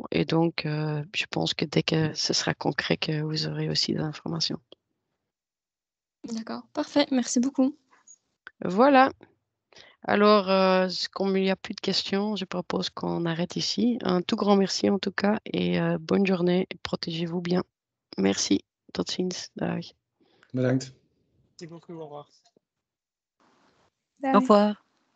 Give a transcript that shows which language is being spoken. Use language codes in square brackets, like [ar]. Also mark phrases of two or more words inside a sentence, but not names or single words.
[fr] Et donc, je pense que dès que ce sera concret, que vous aurez aussi des informations. D'accord, parfait. Merci beaucoup. Voilà. Alors, comme il n'y a plus de questions, je propose qu'on arrête ici. Un tout grand merci en tout cas et bonne journée. Protégez-vous bien. Merci. [nl] Tot ziens. Dag. Bedankt. [fr] Merci beaucoup. Au revoir. [nl] Dag. [fr] Au revoir.